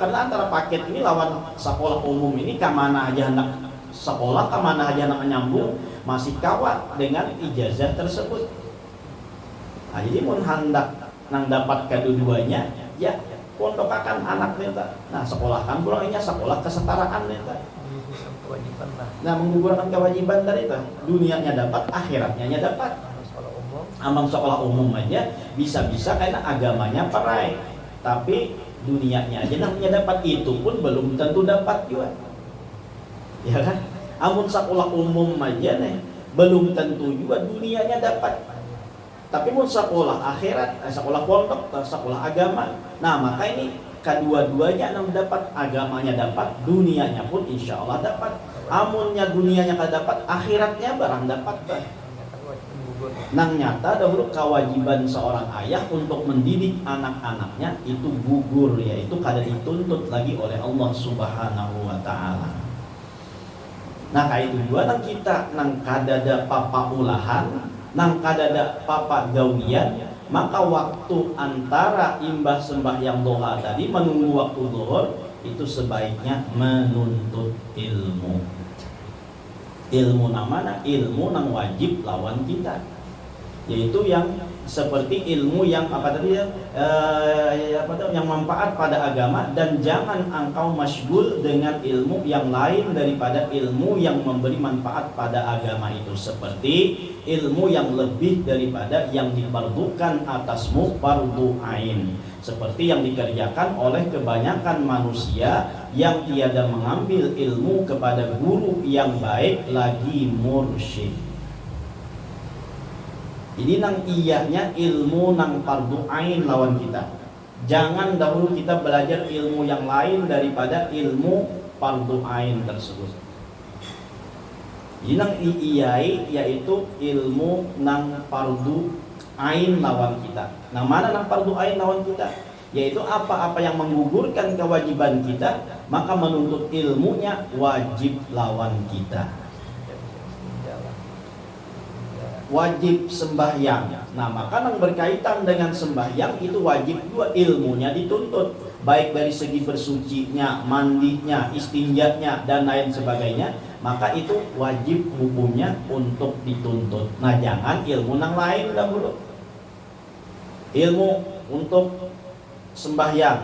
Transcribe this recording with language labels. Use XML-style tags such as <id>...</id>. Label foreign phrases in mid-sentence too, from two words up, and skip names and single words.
<id>Karena antara paket ini lawan sekolah umum ini kemana aja hendak sekolah, kemana aja hendak nyambung, masih kawat dengan ijazah tersebut.</id> <bjn>Nah, jadi mun hendak nang dapat kedua-duanya, ya pondokakan anak neta. Nah, sekolahkan pulangnya sekolah kesetaraan neta.</bjn> <id>Nah, menggugurkan kewajiban dari itu. Dunianya dapat, akhiratnya dapat.</id> <bjn>Amang sekolah umum aja bisa-bisa karena agamanya perai, tapi dunianya aja namanya dapat, itu pun belum tentu dapat juga, ya kan? Amun sekolah umum aja nih belum tentu juga dunianya dapat, tapi mun sekolah akhirat, sekolah pondok, sekolah agama, nah maka ini kedua-duanya yang dapat, agamanya dapat, dunianya pun</bjn> <ar>إن شاء الله</ar> <bjn>dapat. Amunnya dunianya kada dapat, akhiratnya barang dapat. Nang nyata dahulu kewajiban seorang ayah untuk mendidik anak-anaknya itu gugur, yaitu kada dituntut lagi oleh Allah</bjn> <ar>سبحانه وتعالى.</ar> <bjn>Nah, kayak itu juga nang kita nang kada ada papa ulahan, nang kada ada papa gawian, maka waktu antara imbah sembahyang doa tadi menunggu waktu zuhur itu sebaiknya menuntut ilmu. Ilmu namanya ilmu nang wajib lawan kita, yaitu yang seperti ilmu yang apa tadi ya,</bjn> <id>yang manfaat pada agama, dan jangan engkau masyghul dengan ilmu yang lain daripada ilmu yang memberi manfaat pada agama itu, seperti ilmu yang lebih daripada yang difardukan atasmu fardu ain, seperti yang dikerjakan oleh kebanyakan manusia yang tiada mengambil ilmu kepada guru yang baik lagi mursyid.</id> <bjn>Jadi nang iyanya ilmu nang fardu ain lawan kita.</bjn> <id>Jangan dahulu kita belajar ilmu yang lain daripada ilmu fardu ain tersebut.</id> <bjn>Jadi nang iyai yaitu ilmu nang fardu ain lawan kita. Nah, mana nang fardu ain lawan kita? Yaitu apa-apa yang menggugurkan kewajiban kita, maka menuntut ilmunya wajib lawan kita.</bjn> <id>Wajib sembahyang. Nah, maka yang berkaitan dengan sembahyang itu wajib juga ilmunya dituntut, baik dari segi bersucinya, mandinya, istinjanya dan lain sebagainya, maka itu wajib hukumnya untuk dituntut. Nah, jangan ilmu yang lain dahulu. Ilmu untuk sembahyang.</id>